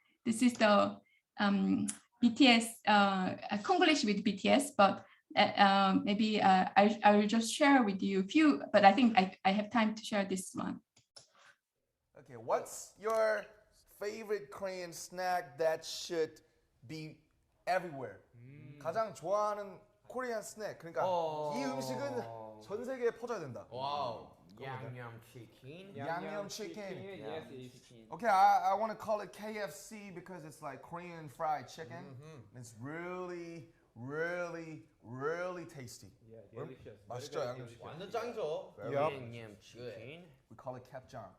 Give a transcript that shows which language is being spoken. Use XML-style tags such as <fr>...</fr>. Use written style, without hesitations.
<en>This is the BTS, Konglish with BTS, but maybe I will just share with you a few, but I think I have time to share this one. Okay, what's your favorite Korean snack that should be everywhere?</en> <ko>가장 좋아하는 코리안 스낵. 그러니까 이 음식은 전 세계에 퍼져야 된다. 와우. 양념 치킨. 양념 chicken.</ko> <en>Yes, it's chicken. Okay, I want to call it KFC because it's like Korean fried chicken. It's really, really, really tasty. Yeah, delicious.</en> <ko>맛있죠, 양념 치킨. 완전 짱이죠.</ko> <en>Yup.</en> <ko>양념 치킨.</ko> <en>We call it kapjang.</en>